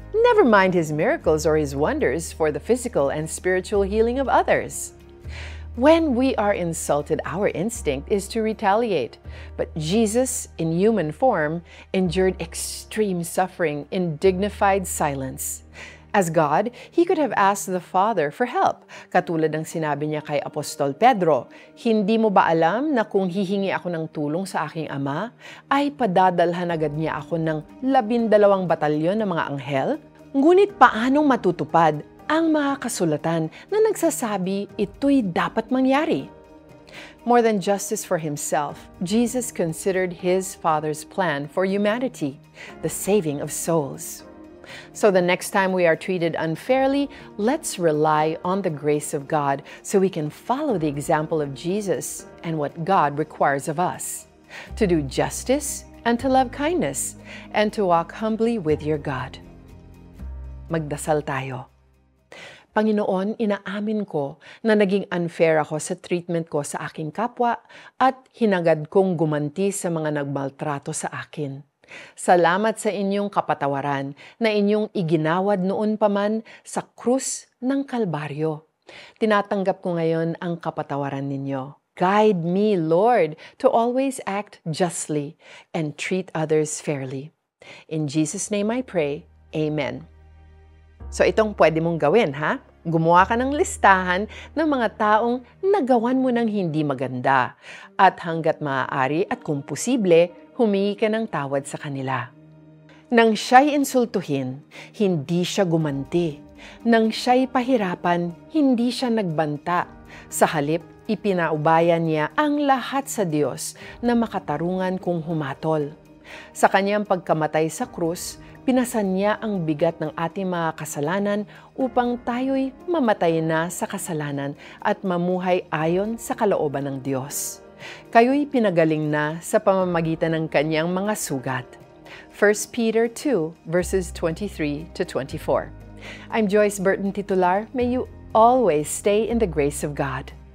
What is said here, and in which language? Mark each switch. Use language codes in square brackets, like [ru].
[en] Never mind his miracles or his wonders for the physical and spiritual healing of others. When we are insulted, our instinct is to retaliate. But Jesus, in human form, endured extreme suffering in dignified silence. As God, He could have asked the Father for help, [tl] katulad ng sinabi niya kay Apostol Pedro, "Hindi mo ba alam na kung hihingi ako ng tulong sa aking Ama, ay padadalhan agad niya ako ng 12 batalyon ng mga anghel?" Ngunit paanong matutupad ang mga kasulatan na nagsasabi ito'y dapat mangyari? [en] More than justice for Himself, Jesus considered His Father's plan for humanity, the saving of souls. So the next time we are treated unfairly, let's rely on the grace of God so we can follow the example of Jesus and what God requires of us. To do justice and to love kindness and to walk humbly with your God. [tl] Magdasal tayo. Panginoon, inaamin ko na naging unfair ako sa treatment ko sa aking kapwa at hinagad kong gumanti sa mga nagmaltrato sa akin. Salamat sa inyong kapatawaran na inyong iginawad noon pa man sa krus ng Kalbaryo. Tinatanggap ko ngayon ang kapatawaran ninyo. [en] Guide me, Lord, to always act justly and treat others fairly. In Jesus' name I pray, Amen. So [tl] itong pwede mong gawin, ha? Gumawa ka ng listahan ng mga taong nagawan mo ng hindi maganda. At hanggat maaari at kung posible, humingi ka ng tawad sa kanila. Nang siya'y insultuhin, hindi siya gumanti. Nang siya'y pahirapan, hindi siya nagbanta. Sa halip, ipinaubaya niya ang lahat sa Diyos na makatarungan kung humatol. Sa kanyang pagkamatay sa krus, pinasan niya ang bigat ng ating mga kasalanan upang tayo'y mamatay na sa kasalanan at mamuhay ayon sa kalooban ng Diyos. Kayo'y pinagaling na sa pamamagitan ng kanyang mga sugat. [en] 1 Peter 2, verses 23 to 24. I'm Joyce Burton Titular. May you always stay in the grace of God.